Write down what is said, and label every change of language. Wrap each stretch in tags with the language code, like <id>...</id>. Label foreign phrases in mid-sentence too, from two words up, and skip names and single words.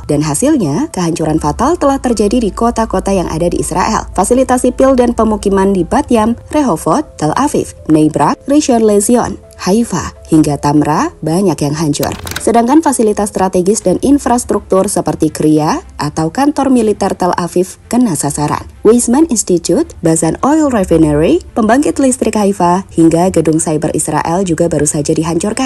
<id>Dan hasilnya, kehancuran fatal telah terjadi di kota-kota yang ada di Israel. Fasilitas sipil dan pemukiman di Bat Yam, Rehovot, Tel Aviv, Bnei Brak, Rishon LeZion, Haifa, hingga Tamra banyak yang hancur. Sedangkan fasilitas strategis dan infrastruktur seperti Kria atau kantor militer Tel Aviv kena sasaran. Weizmann Institute, Bazan Oil Refinery, pembangkit listrik Haifa, hingga gedung cyber Israel juga baru saja dihancurkan.</id>